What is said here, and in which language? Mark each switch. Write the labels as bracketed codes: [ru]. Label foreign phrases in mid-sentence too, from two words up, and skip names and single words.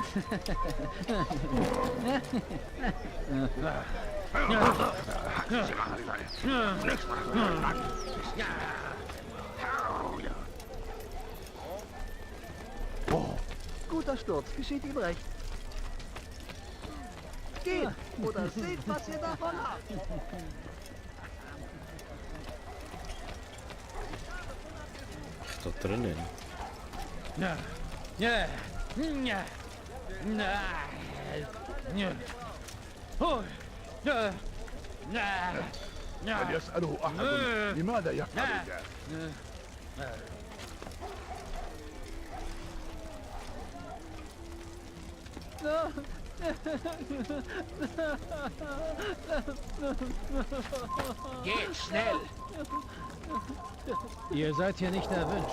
[de] Guter Sturz, geschieht ihm recht. Geht oder seht, was ihr davon habt. Da drinnen. [ar] هل يسأله أحد لماذا يفعل ذلك؟ [de] Geht schnell. Ihr seid hier nicht erwünscht.